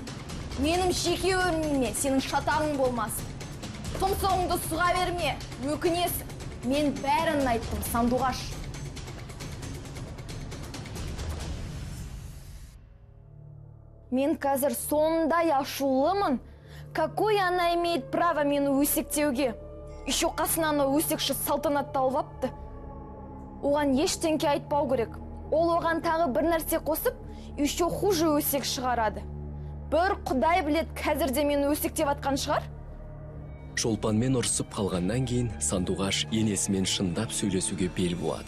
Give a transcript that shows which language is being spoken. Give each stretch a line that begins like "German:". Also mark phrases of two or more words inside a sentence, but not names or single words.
Kazakh: Менің жеке өмірімнен сенің шатағың болмасын. Тұмсығыңды сұға берме, өкінесің. Мен бәрін айттым, Сандуғаш. Мен қазір сондай ашулымын.
Russian: Какой она имеет право
Kazakh: мені өсектеуге? Еще қасынан өсекші Салтанатты алып апты. Оған ештеңке айтпау керек. Ол оған тағы бір нәрсе қосып,
Russian: еще хуже
Kazakh: өсек шығарады. Бір Құдай білет, қазірде мені өсектеп атқан шығар? Шолпанмен ұрсып қалғаннан кейін Сандуғаш енесімен шындап сөйлесуге бел буады.